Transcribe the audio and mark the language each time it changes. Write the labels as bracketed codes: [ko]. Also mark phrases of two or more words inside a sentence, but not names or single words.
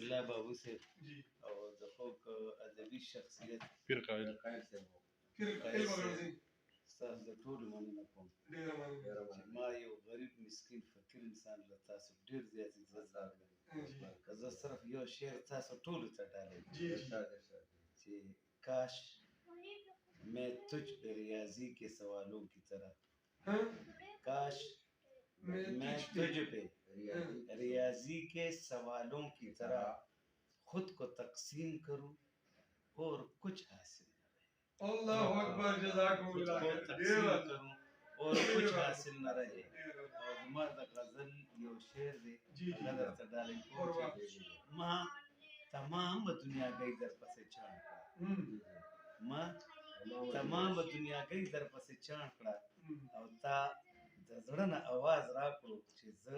[ps] او د خوږ ادبي شخصیت پیر قائل ستاسو د ټولو مننه کوم چې ما یو غریب مسکین فقیر انسان له تاسو ډېر زیات عزت راکړی که زه صرف یو شعر تاسو ټولو ته ډالۍ چې [ur] کاش میں تجھ پہ ریاضی کے سوالوں کی طرح کاش میں تجھ پہ ریاضی کے سوالوں کی طرح خود کو تقسیم کروں اور کچھ حاصل نہ رہے [ar] اللہ اکبر جزاکم اللہ [ur] خود کو تقسیم کروں اور کچھ حاصل نہ رہے [ps] اور زما د غزل یو شعر دی هغه درته ډالۍ کوم چې ما تمام دنیاګۍ در پسې چاڼ کړه ما تمام دنیاګۍ در پسې چاڼ کړه او تا د زړه نه اواز راکړو چې زه